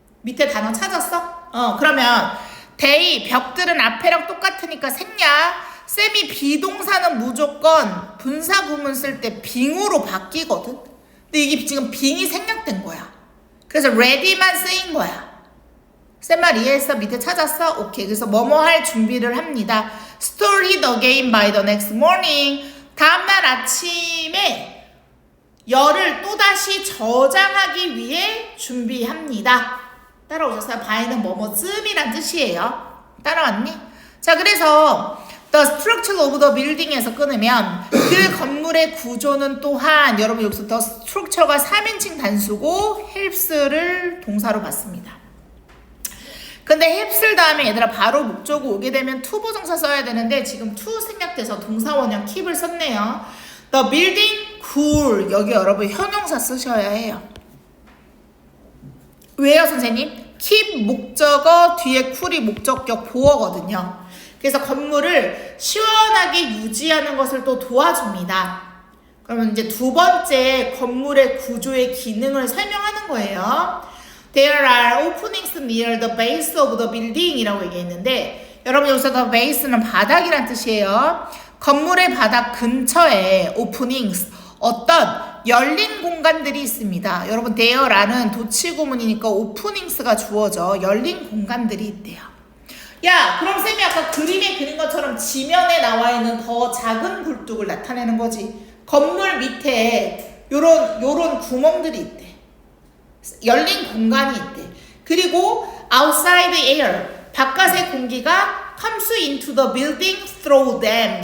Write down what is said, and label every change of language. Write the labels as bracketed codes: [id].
[ko] 밑에 단어 찾았어? 그러면 they 벽들은 앞에랑 똑같으니까 생략. 쌤이 비동사는 무조건 분사구문 쓸 때 빙으로 바뀌거든. 근데 이게 지금 빙이 생략된 거야. 그래서 ready만 쓰인 거야. 쌤 말 이해했어? 밑에 찾았어? 오케이. 그래서 뭐뭐 할 준비를 합니다. [en] Store it again by the next morning. [ko] 다음날 아침에 열을 또다시 저장하기 위해 준비합니다. 따라오셨어요? by는 뭐뭐쯤이란 뜻이에요. 따라왔니? 자, 그래서 [en] The structure of the building [ko] 에서 끊으면 그 건물의 구조는 또한 여러분 여기서 the structure가 3인칭 단수고 helps를 동사로 봤습니다. 근데 helps 다음에 얘들아 바로 목적어 오게 되면 to 보정사 써야 되는데 지금 to 생략돼서 동사 원형 keep을 썼네요. [en] The building cool [ko] 여기 여러분 형용사 쓰셔야 해요. 왜요 선생님? keep 목적어 뒤에 cool이 목적격 보어거든요. 그래서 건물을 시원하게 유지하는 것을 또 도와줍니다. 그러면 이제 두 번째 건물의 구조의 기능을 설명하는 거예요. [en] There are openings near the base of the building [ko] 이라고 얘기했는데 여러분 여기서 the base는 바닥이란 뜻이에요. 건물의 바닥 근처에 openings 어떤 열린 공간들이 있습니다. 여러분 there라는 도치구문이니까 openings가 주어져 열린 공간들이 있대요. 야, 그럼 쌤이 아까 그림에 그린 것처럼 지면에 나와 있는 더 작은 굴뚝을 나타내는 거지. 건물 밑에 요런 구멍들이 있대. 열린 공간이 있대. 그리고 [en] outside air, [ko] 바깥의 공기가 [en] comes into the building through them.